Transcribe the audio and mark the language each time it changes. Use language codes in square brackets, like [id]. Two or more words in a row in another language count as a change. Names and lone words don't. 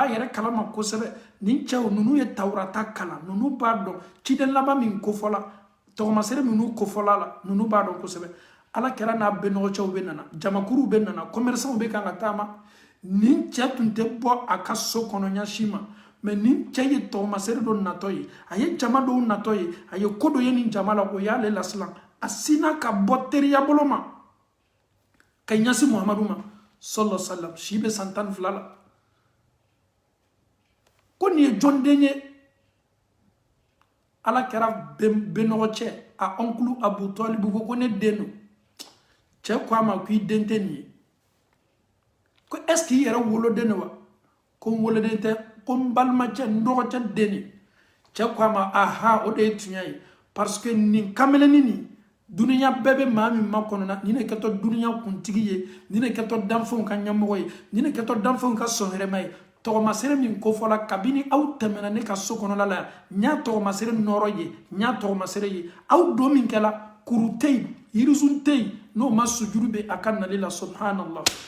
[bm] yɛrɛ kalama kosɛbɛ nin cɛw ninnu ye tawurata kalan ninnu b'a dɔn ciden laban min kofɔla tɔgɔmasere minnu kofɔla la ninnu b'a dɔn kosɛbɛ alakira n'a bɛnɔgɔcɛw bɛ nana jamakuruw bɛ nana commerçants bɛ kan ka taama nin cɛ tun tɛ bɔ a ka so kɔnɔ ɲasi ma mais nin cɛ ye tɔgɔmasere dɔ natɔ ye a ye jama dɔw natɔ ye a ye ko dɔ ye nin jama la o y'ale lasilan a sinna ka bɔ teriya bolo ma ka ɲasi Muhamadu ma [ar] صلى الله عليه وسلم [bm] si bɛ san 12 la ko nin ye jɔn den ye ala kɛra bɛnɔgɔ cɛ a oncle Abu Talibu ko ne den don cɛ ko a ma ko i den tɛ nin ye ko [fr] est ce que [bm] i yɛrɛ woloden wa ko n woloden tɛ ko n balimacɛ n dɔgɔcɛ den ye cɛ ko a ma aha o de ye tiɲɛ ye [fr] parce que [bm] nin kameleni nin duniya bɛɛ bɛ maa min ma kɔnɔna nin de kɛtɔ duniya kuntigi ye nin de kɛtɔ danfɛnw ka ɲɛmɔgɔ ye nin de kɛtɔ danfɛnw ka sɔnhɛrɛma ye tɔgɔmasere min kofɔla kabini aw tɛmɛna ne ka so kɔnɔla la n y'a tɔgɔmasere nɔrɔ ye n y'a tɔgɔmasere ye aw don min kɛla kuru tɛ yen yirisun tɛ yen n'o ma sujuru bɛ a ka nali la subhanallah